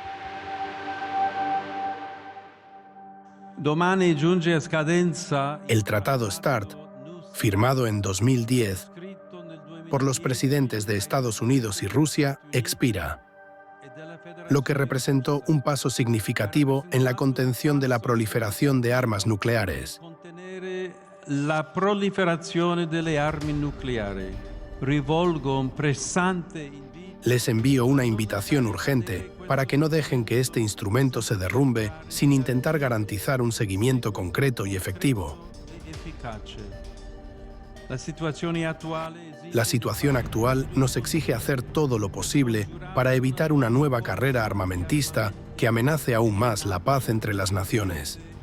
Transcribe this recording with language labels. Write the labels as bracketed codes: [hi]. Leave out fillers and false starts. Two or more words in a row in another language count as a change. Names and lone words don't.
[es] El Tratado START, firmado en 2010 por los presidentes de Estados Unidos y Rusia, expira, lo que representó un paso significativo en la contención de la proliferación de armas nucleares. [it] La proliferazione delle armi nucleari. Rivolgo un pressante invito. [es] Les envío una invitación urgente para que no dejen que este instrumento se derrumbe sin intentar garantizar un seguimiento concreto y efectivo. La situación actual nos exige hacer todo lo posible para evitar una nueva carrera armamentista que amenace aún más la paz entre las naciones.